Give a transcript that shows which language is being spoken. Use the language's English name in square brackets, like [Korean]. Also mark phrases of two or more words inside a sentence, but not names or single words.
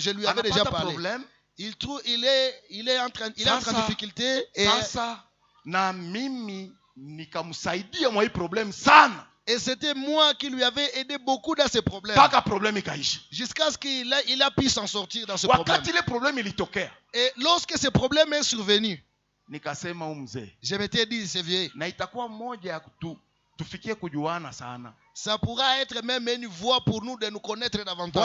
[French] Je lui avais déjà parlé. Il est en train de difficulté et [Swahili] sasa na mimi nikamsaidia mwa hii problème sana. [French] Et c'était moi qui lui avais aidé beaucoup dans ce problème. Jusqu'à ce qu'il a pu s'en sortir dans ce problème. Et lorsque ce problème est survenu, je m'étais dit, c'est vieux. Ça pourra être même une voie pour nous de nous connaître davantage.